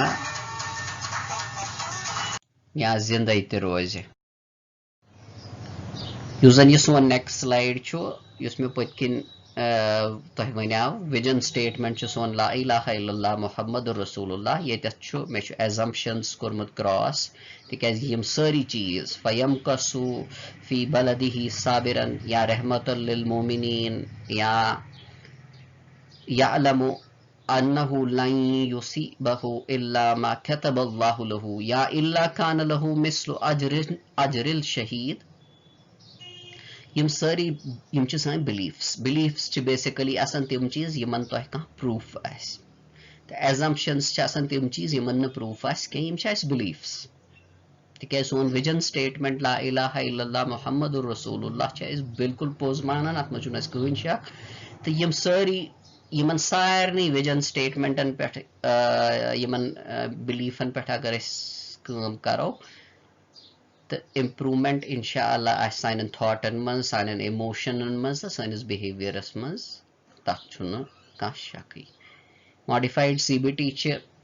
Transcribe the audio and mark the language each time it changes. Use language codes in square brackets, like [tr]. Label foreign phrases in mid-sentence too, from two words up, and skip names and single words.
[ks] یا زندے تہِ روزِ یُس زن یہِ سون [en] next slide [ks] چھُ یُس مےٚ پٔتۍ کِنۍ تۄہہِ ونیاو [en] vision statement [ks] چھُ سون [ar] لا الہ الا اللہ محمد رسول اللہ [ks] ییٚتٮ۪تھ چھُ مےٚ چھُ ایزمپشنز کوٚرمُت کراس تِکیازِ یِم سٲری چیٖز [ar] فیم کسو فی بلدِہی صابرن یا رحمت للمومنیٖن یا یعلم انہ لن یصیبہ الا ما كتب اللہ لہ یا الا کان لہ مثل اجر الشہید [ks] یِم سٲری یِم چھِ سٲنۍ بِلیٖفٕس چھِ بیسِکلی آسان تِم چیٖز یِمن تۄہہِ کانٛہہ پروٗف آسہِ تہٕ ایزمپشنز چھِ آسان تِم چیٖز یِمن نہٕ پروٗف آسہِ کینٛہہ یِم چھِ اسہِ بِلیٖفٕس تِکیازِ سون [en] vision statement [ar] لا الہ الا اللہ محمد رسول اللہ [ks] چھِ أسۍ بالکُل پوٚز مانان اتھ منٛز چھُنہٕ اسہِ کٕہٕنۍ شک تہٕ یِم سٲری یِمن سارنٕے [en] vision statements [ks] پٮ۪ٹھ یِمن بِلیٖفن پٮ۪ٹھ اگر أسۍ کٲم کرو تہٕ امپروٗمینٹ [ar] انشاء اللہ [ks] آسہِ سانٮ۪ن تھاٹن منٛز سانٮ۪ن اِموشنن منٛز تہٕ سٲنِس بِہیویرس منٛز تتھ چھُنہٕ کانٛہہ شکٕے [en] modified CBT [ks] چھِ